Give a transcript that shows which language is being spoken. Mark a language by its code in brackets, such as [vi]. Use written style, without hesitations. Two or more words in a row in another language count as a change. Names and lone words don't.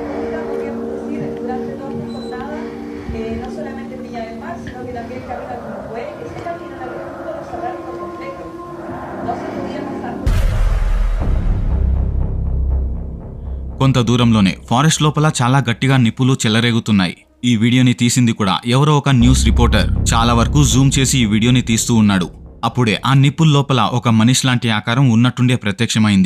[es] comunidad podríamos decir durante toda esta jornada no solamente en Viña del Mar sino que también camino al Quilpué, ese camino en algún punto lo cerraron por completo, no se podía pasar. [te] కొంత దూరంలోనే ఫారెస్ట్ లోపల చాలా గట్టిగా నిప్పులు చెలరేగుతున్నాయి. ఈ వీడియోని తీసింది కూడా ఎవరో ఒక [en] news reporter [te] చాలా వరకు జూమ్ చేసి ఈ వీడియోని తీస్తూ ఉన్నాడు. అప్పుడే ఆ నిప్పుల లోపల ఒక మనిషి లాంటి ఆకారం ఉన్నట్టుండే ప్రత్యక్షమైంది.